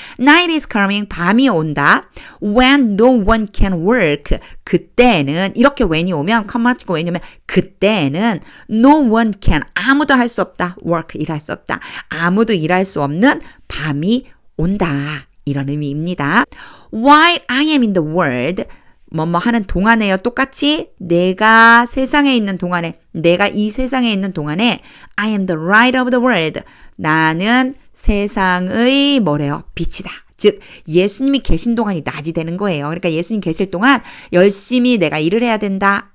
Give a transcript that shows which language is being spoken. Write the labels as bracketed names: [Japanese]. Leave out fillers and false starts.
[English] Night is coming. [Korean] 밤이 온다. [English] When no one can work. [Korean] 그때는 이렇게 when이 오면 컴마 찍고 왜냐면 그때는 [English] no one can [Korean] 아무도 할 수 없다. work 일할 수 없다. 아무도 일할 수 없는 밤이 온다. 이런 의미입니다. [English] While I am in the world, [Korean] 뭐뭐 하는 동안에요. 똑같이 내가 세상에 있는 동안에, 내가 이 세상에 있는 동안에 [English] I am the light of the world. [Korean] 나는 세상의 뭐래요? 빛이다. 즉 예수님이 계신 동안이 낮이 되는 거예요. 그러니까 예수님 계실 동안 열심히 내가 일을 해야 된다.